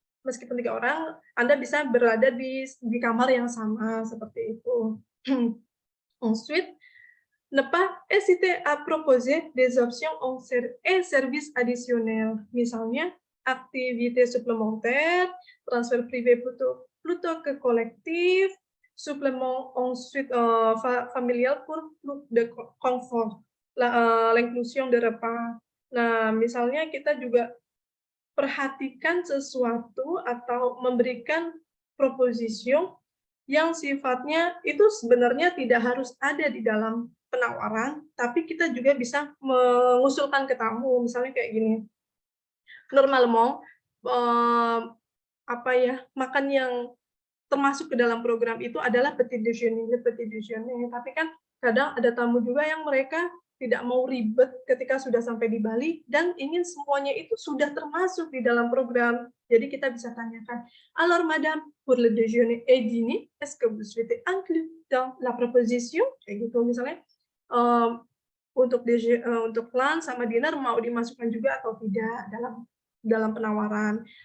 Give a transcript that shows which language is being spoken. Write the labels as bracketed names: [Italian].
[Indonesian] meskipun 3 orang, Anda bisa berada di kamar yang sama, seperti itu. [French] Ensuite, ne pas hésiter à proposer des options et services additionnels. [Indonesian] Misalnya, aktivitas [French] suplémentaires, transfer privé plutôt que collectif, supplément ensuite familial pour plus de confort, l'inclusion de repas. [Indonesian] Nah, misalnya kita juga perhatikan sesuatu atau memberikan proposisi yang sifatnya itu sebenarnya tidak harus ada di dalam penawaran, tapi kita juga bisa mengusulkan ke tamu, misalnya kayak gini, normalement, apa ya, makan yang termasuk ke dalam program itu adalah petit déjeuner, tapi kan kadang ada tamu juga yang mereka tidak mau ribet ketika sudah sampai di Bali dan ingin semuanya itu sudah termasuk di dalam program. Jadi kita bisa tanyakan, [French] "Alors madame, pour le déjeuner et dîner, est-ce que vous souhaitez inclure dans la proposition?" [Indonesian] Kayak gitu misalnya, untuk lunch sama dinner mau dimasukkan juga atau tidak dalam penawaran.